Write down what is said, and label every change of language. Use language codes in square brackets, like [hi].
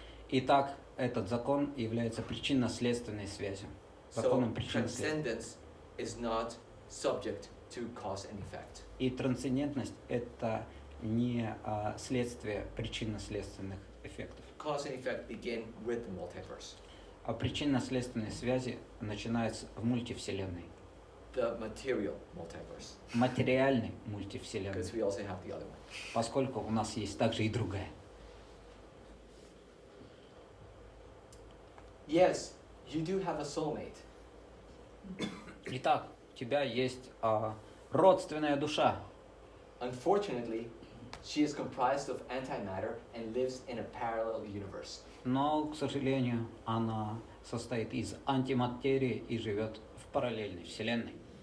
[ru] Итак, этот закон является причинно-следственной связью. Законом [en] Transcendence is not subject to cause and effect. [ru] И трансцендентность – это не следствие причинно-следственных эффектов. [en] Cause and effect begin with the multiverse. [ru] А причинно-следственные связи начинаются в мультивселенной. [en] The material multiverse. [ru] Материальной мультивселенной. [en] Because we also have the other one. [ru] Поскольку у нас есть также и другая. [en] Yes, you do have a soulmate. [ru] Итак, у тебя есть родственная душа. [en] Unfortunately, she is comprised of antimatter and lives in a parallel universe. [ru] Но, к сожалению, она состоит из антиматерии и живет в параллельной вселенной.